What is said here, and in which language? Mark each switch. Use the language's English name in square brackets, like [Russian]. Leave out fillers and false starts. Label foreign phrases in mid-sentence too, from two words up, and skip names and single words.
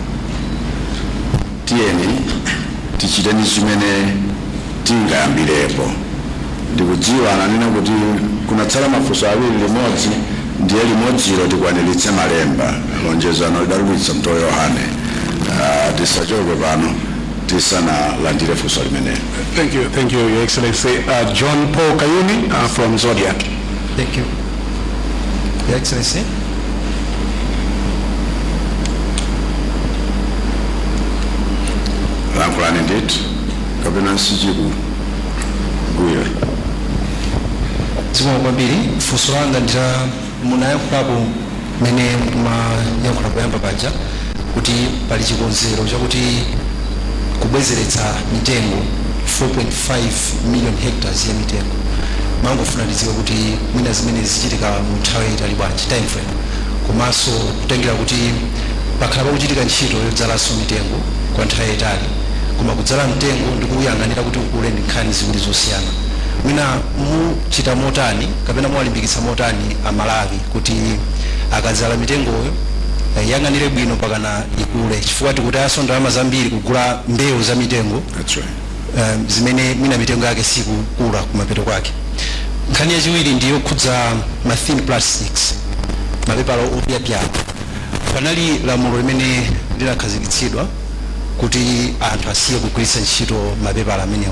[Nyanja] Tiyeni tichiteni zimene tingayambirepo. Ndikudziwa ananena kuti kunatsala mafunso awiri limodzi ndiye limodzilo tikwaniritse malemba lonjezano lidalulitsa mtoyo Yohane. Tisachoke pano tisanalandire funso limenelo. [English] Thank you, Your Excellency. John Paul Kayuni from Zodiac. Thank you, Your Excellency. [Nyanja] Lankulani ndithu kapena nsichiku gwira. Zikomo kwambiri funso langa ndira munayankhulapo mene mayankhula poyamba paja kuti pali chikonzero chakuti kubwezeretsa mitengo 4.5 million hectares ya mitengo. Mangofuna ndidziwe kuti mwina zimene zichitika mu nthawi yayitali bwanji [English] time frame, [Nyanja] komanso kutengera kuti pakhala pakuchitika ntchito yodzalanso mitengo kwa nthawi yayitali, koma kudzala mtengo ndikuyang'anira kuti ukule ndi nkhani ziwiri zosiyana. Mwina muchita motani kapena mwalimbikitsa motani Amalawi kuti akadzala mitengoyo yang'anire bwino pakana ikule, chifukwa tikuti aso ndalama zambiri kugula mbewu za mitengo. [English] That's right. [Nyanja] Zimene mwina mitengo yake sikukula kumapeto kwake. Nkhani yachiwiri ndiyo khudza ma [English] thin plastics, [Nyanja] mapepala opyapyala. Panali lamulo limene linakhazikitsidwa kuti anthu asiye kugwiritsa ntchito mapepala amenewa.